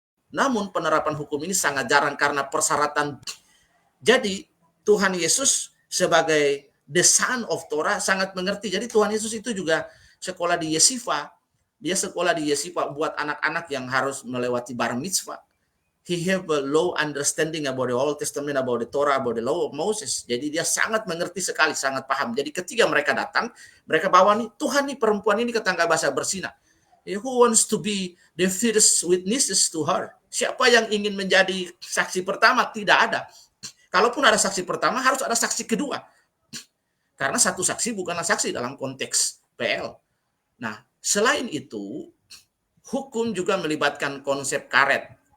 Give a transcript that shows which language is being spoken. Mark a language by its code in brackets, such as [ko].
[id] Namun penerapan hukum ini sangat jarang karena persyaratan. Jadi Tuhan Yesus sebagai [en] the son of Torah [id] sangat mengerti. Jadi Tuhan Yesus itu juga sekolah di Yesiva. Dia sekolah di Yesiva buat anak-anak yang harus melewati bar mitzvah. [en] He have a low understanding about the Old Testament, about the Torah, about the law of Moses. [id] Jadi dia sangat mengerti sekali, sangat paham. Jadi ketika mereka datang, mereka bawa nih, Tuhan nih perempuan ini ketangga basah berzina. [en] Who wants to be the first witnesses to her? [id] Siapa yang ingin menjadi saksi pertama? Tidak ada. Kalaupun ada saksi pertama, harus ada saksi kedua. Karena satu saksi bukanlah saksi dalam konteks PL. Nah, selain itu, hukum juga melibatkan konsep karet.